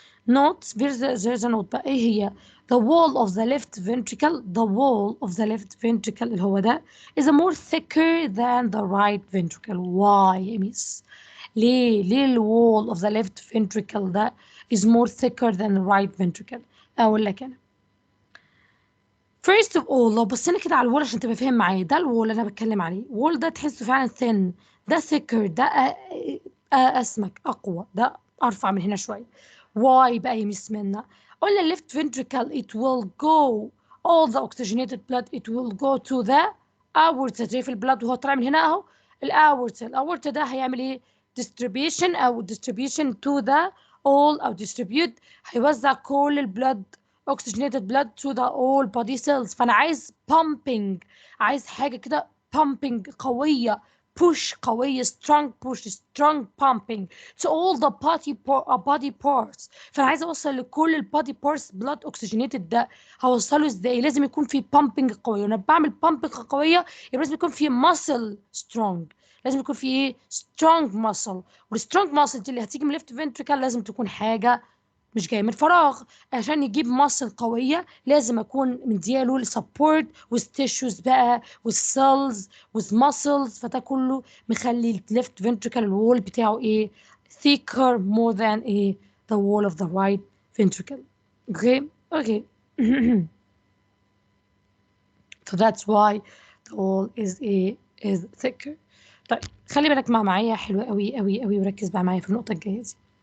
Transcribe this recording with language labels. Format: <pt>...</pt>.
<en>notes there's a note</en> <ar>بقى ايه هي؟</ar> <en>the wall of the left ventricle, the wall of the left ventricle</en> <ar>اللي هو ده</ar> <en>is more thicker than the right ventricle.</en> <ar>why يا ميس؟ ليه ال</ar> <en>wall of the left ventricle</en> <ar>ده</ar> <en>is more thicker than the right ventricle؟</en> <ar>اقول لك انا</ar> <en>first of all</en> <ar>لو بصينا كده على الوول عشان تبقى فاهم معايا، ده الوول اللي انا بتكلم عليه، وول ده تحسه فعلا thin، ده thicker، ده اسمك اقوى، ده ارفع من هنا شويه.</ar> <en>why</en> <ar>بقى يا ميس منا؟ قلنا</ar> <en>left ventricle it will go all the oxygenated blood it will go to the aorta.</en> <ar>شايف البلاد وهو طالع من هنا اهو الاورتا ده هيعمل ايه distribution او</ar> <en>distribution to the all</en> <ar>او distribute، هيوزع كل البلاد</ar> <en>oxygenated blood to the all body cells.</en> <ar>فانا عايز</ar> <en>pumping،</en> <ar>عايز حاجه كده</ar> <en>pumping قويه، push قويه، strong push strong pumping to all the body parts.</en> <ar>فانا عايزه اوصل لكل البادي parts blood oxygenated ده. هوصله ازاي؟ لازم يكون في pumping قويه، وانا بعمل pumping قويه يبقى لازم يكون في muscle strong، لازم يكون في ايه</ar> <en>strong muscle.</en> <ar>والstrong muscle دي اللي هتيجي من left ventricle لازم تكون حاجه مش جاي من فراغ. عشان يجيب مصل قوية لازم أكون مدياله السبورت والتيشوز بقى والسيلز والمسلز، فده كله مخلي الليفت ventricle الوول بتاعه إيه</ar> <en>thicker more than</en> <ar>إيه</ar> <en>the wall of the right ventricle. Okay. So that's why the wall is thicker.</en> <ar>طيب خلي بالك معايا حلوة قوي قوي قوي وركز بقى معايا في النقطة الجاية دي.</ar>